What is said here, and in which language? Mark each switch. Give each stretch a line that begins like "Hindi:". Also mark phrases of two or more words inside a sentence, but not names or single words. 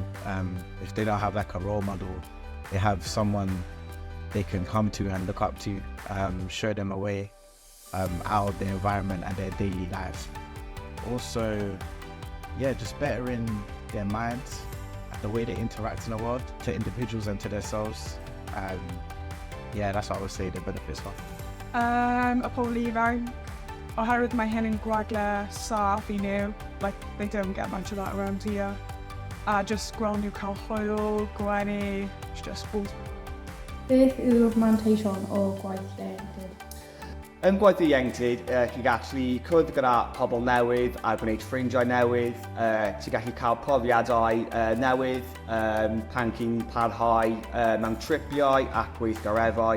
English: If they don't have like a role model, they have someone they can come to and look up to, show them a way out of their environment and their daily lives. Also, just bettering their minds, the way they interact in the world, to individuals and to themselves. That's what I would say the benefits are.
Welsh: Y pobl ifanc, oherwydd mae hyn yn gwagle saff I nhw,
English: like they don't get much of that around here.
Welsh: Just gweld nhw cael hwyl, gwenu,
English: it's just both.
Welsh: Beth yw'r manteision o gwaith ieuenctid? Yn gwaith ieuenctid, chi'n gallu cwrdd gyda pobl newydd a gwneud ffrindiau newydd. Ti'n gallu cael profiadau newydd pan chi'n parhau mewn tripiau ac weithgareddau.